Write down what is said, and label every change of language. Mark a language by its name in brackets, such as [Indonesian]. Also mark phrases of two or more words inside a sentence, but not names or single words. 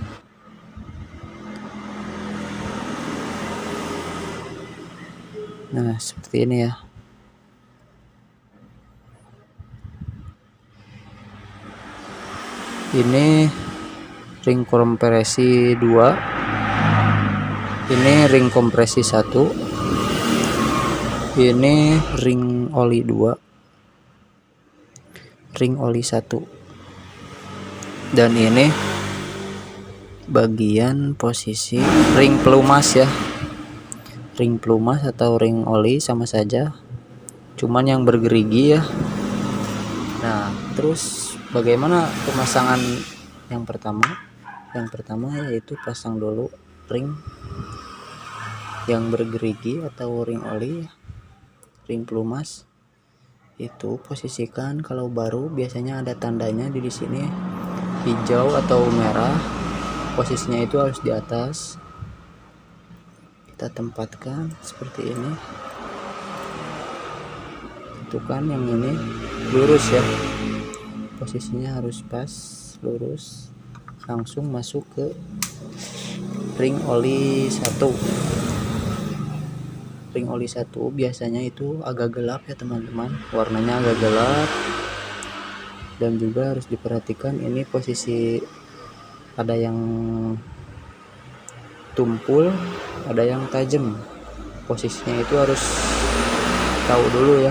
[Indonesian] Nah, seperti ini ya. Ini ring kompresi 2. Ini ring kompresi 1. Ini ring oli 2. Ring oli 1. Dan ini bagian posisi ring pelumas ya. Ring pelumas atau ring oli sama saja, cuman yang bergerigi ya. Nah, terus bagaimana pemasangan yang pertama? Yang pertama yaitu pasang dulu ring yang bergerigi atau ring oli, ring pelumas. Itu posisikan, kalau baru biasanya ada tandanya di sini hijau atau merah. Posisinya itu harus di atas. Kita tempatkan seperti ini. Tentukan yang ini lurus ya. Posisinya harus pas, lurus. Langsung masuk ke ring oli 1. Ring oli 1 biasanya itu agak gelap ya teman-teman. Warnanya agak gelap. Dan juga harus diperhatikan ini posisi ada yang tumpul, ada yang tajam. Posisinya itu harus tahu dulu ya.